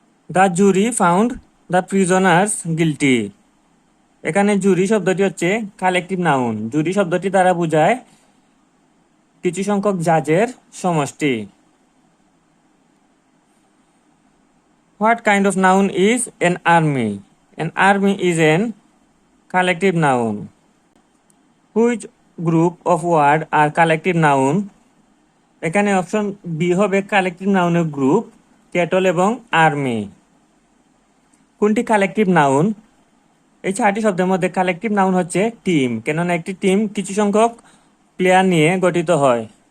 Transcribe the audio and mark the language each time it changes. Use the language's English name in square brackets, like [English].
[English] The jury found the prisoners guilty. [Bangla] এখানে জুরি শব্দটি হচ্ছে কালেকটিভ নাউন। জুরি শব্দটি দ্বারা বোঝায় কিছু সংখ্যক জাজের সমষ্টি। [English] What kind of noun is an army? An army is an collective noun. Which group of words are collective noun? [Bangla] এখানে অপশন বি হবে কালেকটিভ নাউনের গ্রুপ, ক্যাটল এবং আর্মি। কোনটি কালেকটিভ নাউন? এই 4টি শব্দের মধ্যে কালেকটিভ নাউন হচ্ছে টিম, কেননা একটি টিম কিছু সংখ্যক প্লেয়ার নিয়ে গঠিত হয়।